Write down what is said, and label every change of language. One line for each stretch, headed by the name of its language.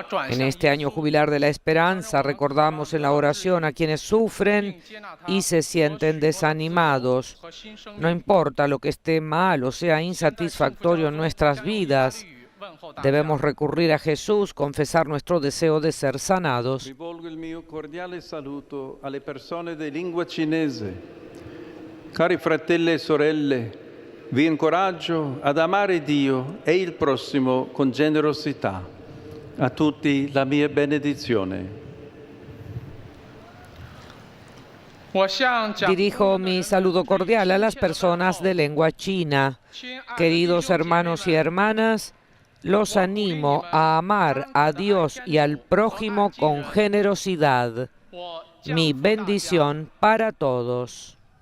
Spanish: En este año jubilar de la esperanza recordamos en la oración a quienes sufren y se sienten desanimados. No importa lo que esté mal o sea insatisfactorio en nuestras vidas, debemos recurrir a Jesús, confesar nuestro deseo de ser sanados.
Italian: Rivolgo il mio cordiale saluto alle persone di lingua cinese. Cari fratelli e sorelle, vi incoraggio ad amare Dio e il prossimo con generosità. A tutti la mia benedizione.
Spanish: Dirijo mi saludo cordial a las personas de lengua china. Queridos hermanos y hermanas, los animo a amar a Dios y al prójimo con generosidad. Mi bendición para todos.